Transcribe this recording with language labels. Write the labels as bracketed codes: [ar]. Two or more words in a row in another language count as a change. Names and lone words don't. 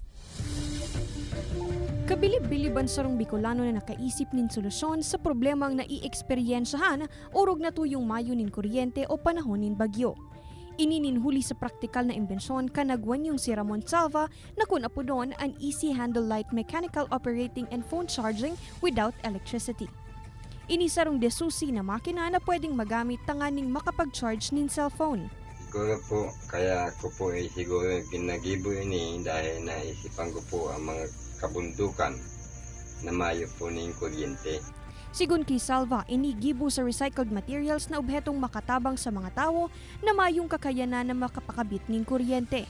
[bik] Kabilib-biliban sarong Bicolano na nakaisip nin solusyon sa problemang nai-eksperyensyahan urog na tuyong mayo nin kuryente o panahon nin bagyo. Inininhuli sa praktikal na imbensyon ka Nagueñong si Ramon Salva na kun apodon an [en] easy handle light mechanical operating and phone charging without electricity. [bik] Inisarong desusi na makina na pwedeng magamit tanganing makapag-charge nin cellphone. Siguro po, kaya ko po siguro ginagibo ini dahil naisipan ko po ang mga kabundukan na mayo po ng kuryente. Sigun kay Salva, inigibo sa [en] recycled materials [bik] na obhetong makatabang sa mga tao na mayong kakayanan na makapakabit ng kuryente.